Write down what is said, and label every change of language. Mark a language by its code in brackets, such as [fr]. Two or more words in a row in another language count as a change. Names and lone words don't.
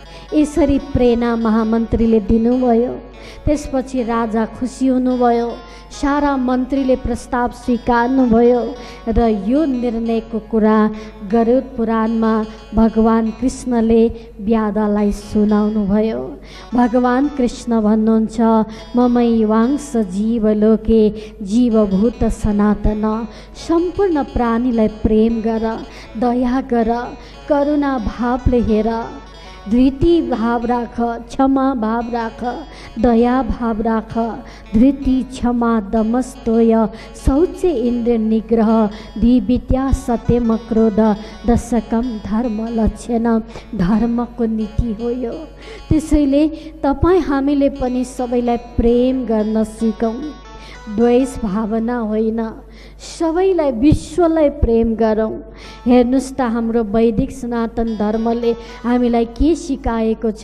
[ne] यसरी प्रेरणा महामन्त्रीले दिनुभयो। त्यसपछि राजा खुसी हुनुभयो। सारा मन्त्रीले प्रस्ताव स्वीकार्नुभयो र यो निर्णयको कुरा गरुड पुराणमा भगवान कृष्णले व्याधलाई सुनाउनुभयो। भगवान कृष्ण भन्नुहुन्छ, [sa] ममैवांश जीवलोके जीवभूत सनातन। [ne] सम्पूर्ण प्राणीलाई प्रेम गर, दया गर, करुणा भावले हेर, धृति भाव राख, क्षमा भाव राख, दया भाव राख। [sa] धृति, क्षमा, दमस्तोय, शौच, इन्द्रिय निग्रह, विद्या, सत्यम, क्रोध, दशकम धर्म लक्षण। [ne] धर्मको नीति हो यो। त्यसैले तपाईँ हामीले पनि सबैलाई प्रेम गर्न सिकौँ। द्वेष भावना होइन, सबैलाई, विश्वलाई प्रेम गरौँ। हेर्नुहोस् त, हाम्रो वैदिक सनातन धर्मले हामीलाई के सिकाएको छ?